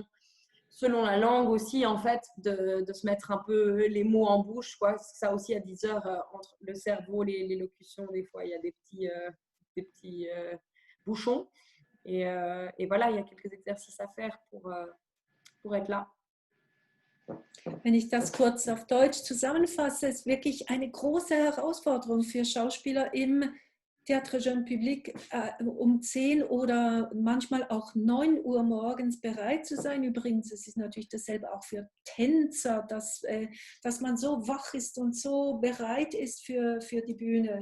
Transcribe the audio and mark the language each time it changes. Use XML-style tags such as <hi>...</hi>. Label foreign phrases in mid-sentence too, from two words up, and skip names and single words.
<fr>Selon la langue aussi, en fait, de se mettre un peu les mots en bouche, quoi. Ça aussi, à 10h, entre le cerveau, les locutions, des fois, il y a des petits bouchons. Et voilà, il y a quelques exercices à faire pour être là.</fr> <de>Wenn ich das kurz auf Deutsch zusammenfasse, ist wirklich eine große Herausforderung für Schauspieler im Théâtre Jeune Public, um 10 oder manchmal auch 9 Uhr morgens bereit zu sein. Übrigens, es ist natürlich dasselbe auch für Tänzer, dass man so wach ist und so bereit ist für die Bühne.</de>